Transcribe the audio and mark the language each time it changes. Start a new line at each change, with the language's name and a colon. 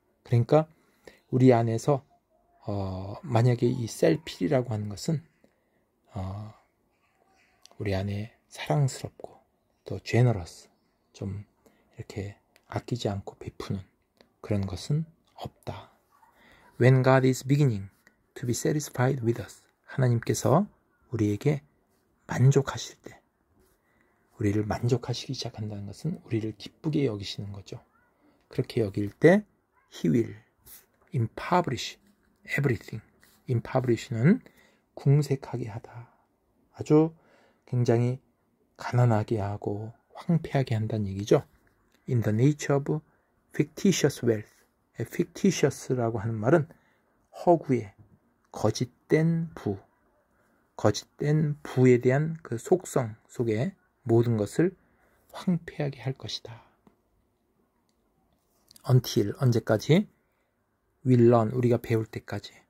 Korean: 그러니까 우리 안에서 만약에 이 셀필이라고 하는 것은 우리 안에 사랑스럽고 또 generous, 좀 이렇게 아끼지 않고 베푸는 그런 것은 없다.
English: When God is beginning to be satisfied with us,
Korean: 하나님께서 우리에게 만족하실 때, 우리를 만족하시기 시작한다는 것은 우리를 기쁘게 여기시는 거죠. 그렇게 여길 때
English: He will impoverish everything.
Korean: impoverish는 궁색하게 하다. 아주 굉장히 가난하게 하고 황폐하게 한다는 얘기죠.
English: In the nature of fictitious wealth.
Korean: fictitious라고 하는 말은 허구의 거짓된 부, 거짓된 부에 대한 그 속성 속에 모든 것을 황폐하게 할 것이다.
English: Until,
Korean: 언제까지?
English: We'll learn,
Korean: 우리가 배울 때까지.